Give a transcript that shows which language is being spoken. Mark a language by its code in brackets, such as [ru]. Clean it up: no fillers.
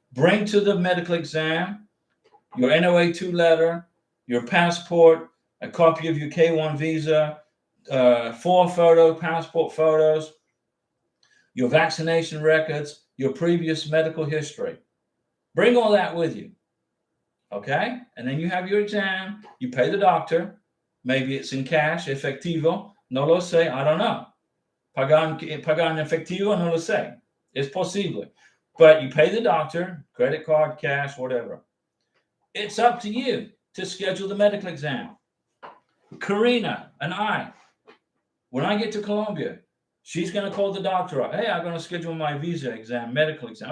[en] Bring to the medical exam your NOA2 letter, your passport, a copy of your K1 visa, 4 passport photos, your vaccination records, your previous medical history. Bring all that with you. Okay? And then you have your exam. You pay the doctor. Maybe it's in cash, efectivo. [es] No lo sé. [en] I don't know. [es] Pagar en efectivo, no lo sé. [en] It's possible. But you pay the doctor, credit card, cash, whatever. It's up to you to schedule the medical exam. Karina and I, when I get to Colombia, she's going to call the doctor up. Hey, I'm going to schedule my visa exam, medical exam.